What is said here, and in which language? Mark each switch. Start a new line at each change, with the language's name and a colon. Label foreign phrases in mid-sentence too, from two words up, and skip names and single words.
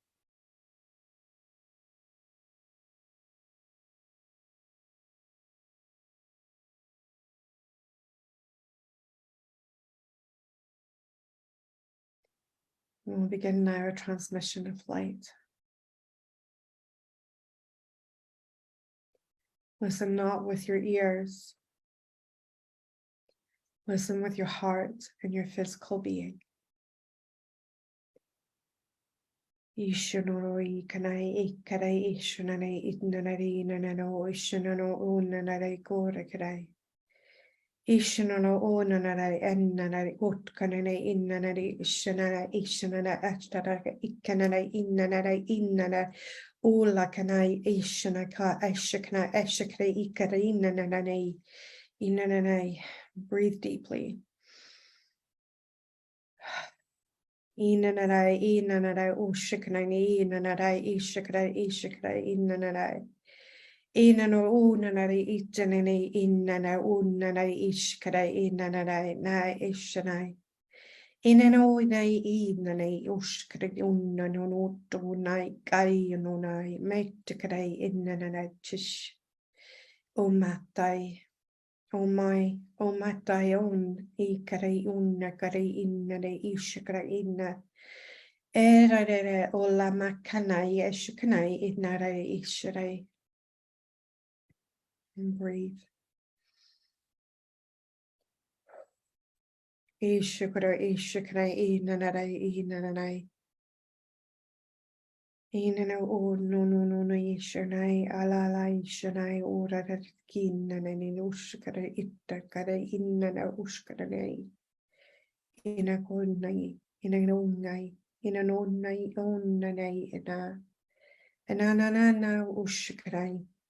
English: And we'll begin now a transmission of light. Listen not with your ears, Listen with your heart and your physical being. Ishunoi kanai ikarai ishunanai itnanari nanano ishunano unanari gorakarai. Ishunano unanari ennanari utkananai innanari ishunana ishunana ashtaraka ikananai innanari innana ula kanai ishunaka ashakana ashakare ikari nananai innanai. Breathe deeply. Inanarai, inanarai, ushiknai, inanarai, ishikrai, ishikrai, inanarai. Inano unanari, itanani, inana, unanari, ishikrai, inanarai, nai, ishanai. Inano, nai, inanai, ushkrai, unano, tunai, kai, nonai, metikrai, inanarai, tish. O matai. O mai, o matai on, ikarai unna, karai innare, ishikrai inna. Erare o la makanai, eshikanai, innare, ishirai. And breathe. Ishikara, ishikrai, innanare, innanai. Inana o no no no no ishanai, alala ishanai, ora kinanani, ushikara, itakara, innana, ushkaranai. Inakonai, inanonai, inanonai, onanai, inanana, ushkarai.